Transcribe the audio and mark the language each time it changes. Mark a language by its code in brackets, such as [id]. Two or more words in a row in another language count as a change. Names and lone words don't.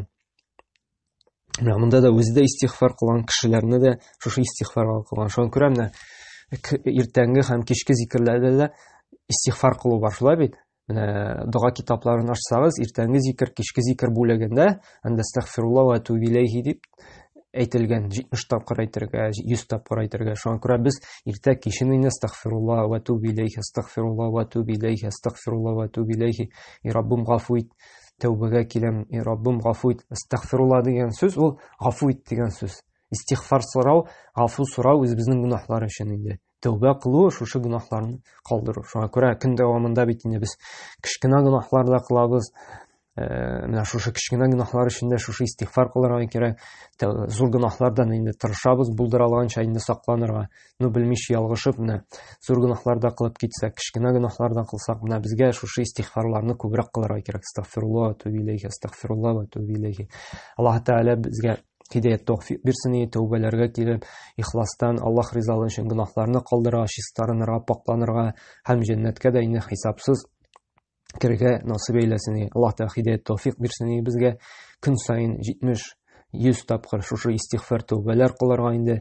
[tt] Менә монда да үзе дә истигъфар кылган кешеләрне дә шушы истигъфарга кылган. Шуңа күрә менә иртәнге һәм кичке зикрләрдә дә истигъфар кылу бар, шулай бит? менә дуга китапларын ачсагыз, иртәнге зикр, кичке зикр бүлегендә андастагфирулла [ar] وأتوب إليه [tt] дип әйтелгән 70 тапкыр әйтергә, 100 тапкыр әйтергә. Шуңа күрә без иртә кичен инде [ar] أستغفر الله وأتوب إليه أستغفر الله وأتوب إليه أستغفر الله وأتوب إليه. [tt] И Раббым гафу ит, тәүбәгә киләм, и Раббым гафу ит. Астагфирулла дигән сүз ул гафу ит дигән сүз. Истигфар сорау, гафу сорау үзебезнең гөнаһлар өчен инде. Тәүбә кылу шушы гөнаһларны калдыру. Шуңа күрә көн дәвамында бит инде без кичкенә гөнаһлар да кылабыз. Менә шушы кичкенә гөнаһлар өчен дә шушы истигфар кылырга кирәк. Зур гөнаһлардан инде тырышабыз булдыра алганча инде сакланырга. Ну белмичә ялгышып, менә зур гөнаһларда кылып китсәк, кичкенә гөнаһлардан кылсак, менә безгә шушы истигфарларны күбрәк кылырга кирәк. [ar] أستغفر الله وأتوب إليه أستغفر الله وأتوب إليه. [tt] Аллаһ Тәгалә безгә хидаят тәүфик бирсен, тәүбәләргә килеп, ихластан Аллаһ ризалыгы өчен гөнаһларны калдырырга, чистарынырга, пакланырга һәм җәннәткә дә инде хисапсыз киргә насыйп әйләсен. Аллаһ Тәгалә хидаят тәүфик бирсен безгә. Көн саен 70-100 тапкыр шушы истигфар тәүбәләр кылырга инде.